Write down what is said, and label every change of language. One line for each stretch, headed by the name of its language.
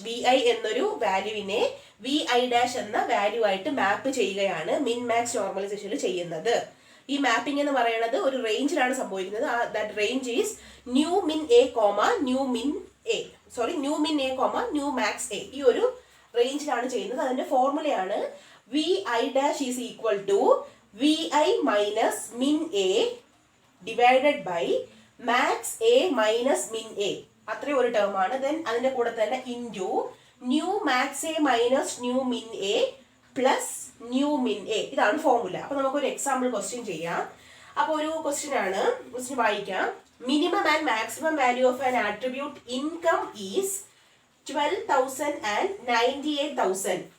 Malayalam: vi എന്നൊരു വാല്യൂവിനെ vi dash എന്ന value ആയിട്ട് മാപ്പ് ചെയ്യുകയാണ് min-max നോർമലൈസേഷനിൽ ചെയ്യുന്നത്. ഈ മാപ്പിംഗ് എന്ന് പറയുന്നത് ഒരു റേഞ്ചിലാണ് സംഭവിക്കുന്നത്.
English: That range is new min A new min A new max A.
Malayalam: ഈ ഒരു റേഞ്ചിലാണ് ചെയ്യുന്നത്. അതിന്റെ ഫോർമുലയാണ്
English: vi dash is equal to vi minus min a divided by max a minus min a.
Malayalam: അത്രയും ഒരു ടേം ആണ്.
English: then
Malayalam: അതിന്റെ കൂടെ തന്നെ
English: Into new max A minus new min A plus new min A. ഇതാണ് formula.
Malayalam: അപ്പൊ നമുക്കൊരു എക്സാമ്പിൾ ക്വസ്റ്റ്യൻ ചെയ്യാം. അപ്പോൾ ഒരു ക്വസ്റ്റ്യൻ വായിക്കാം.
English: Minimum and maximum value of an attribute income is 12,000 and 98,000.